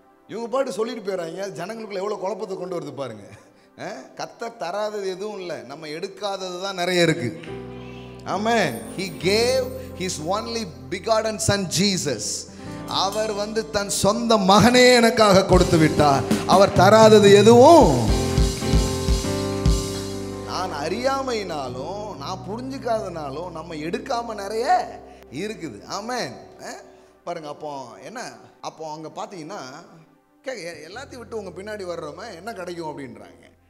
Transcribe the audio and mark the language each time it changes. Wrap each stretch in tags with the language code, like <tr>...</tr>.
<ta>இவங்க பாட்டு சொல்லிட்டு போயிடறாங்க. ஜனங்களுக்குள்ள எவ்வளோ குழப்பத்தை கொண்டு வருது பாருங்க. கத்தர் தராதது எதுவும் இல்லை, நம்ம எடுக்காதது தான் நிறைய இருக்கு. ஆமென்.</ta> <en>He gave his only begotten son Jesus.</en> <ta>அவர் வந்து தன் சொந்த மகனே எனக்காக கொடுத்து விட்டார். அவர் தராதது எதுவும். நான் அறியாமையினாலும் நான் புரிஞ்சுக்காதனாலும் நம்ம எடுக்காம நிறைய இருக்குது. ஆமென். பாருங்க, அப்போ என்ன, அப்போ அங்கே பார்த்தீங்கன்னா எல்லாத்தையும் விட்டு உங்கள் பின்னாடி வர்றவங்க என்ன கிடைக்கும் அப்படின்றாங்க.</ta>